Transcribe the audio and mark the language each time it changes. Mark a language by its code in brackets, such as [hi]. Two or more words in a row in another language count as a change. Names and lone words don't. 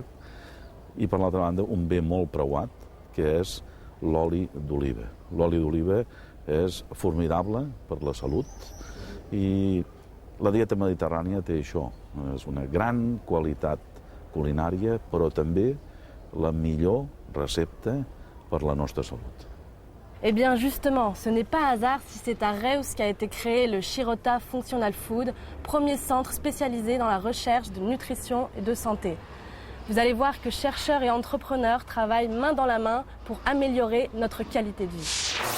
[ca] I per l'altra banda, un bé molt preuat, que és l'oli d'oliva. L'oli d'oliva és formidable per la salut i la dieta mediterrània té això. És una gran qualitat culinària, però també la millor recepta per la nostra salut. [fr] Eh bien justement, ce n'est pas hasard si c'est à Reus qu'a été créé le Shirota Functional Food, premier centre spécialisé dans la recherche de nutrition et de santé. Vous allez voir que chercheurs et entrepreneurs travaillent main dans la main pour améliorer notre qualité de vie.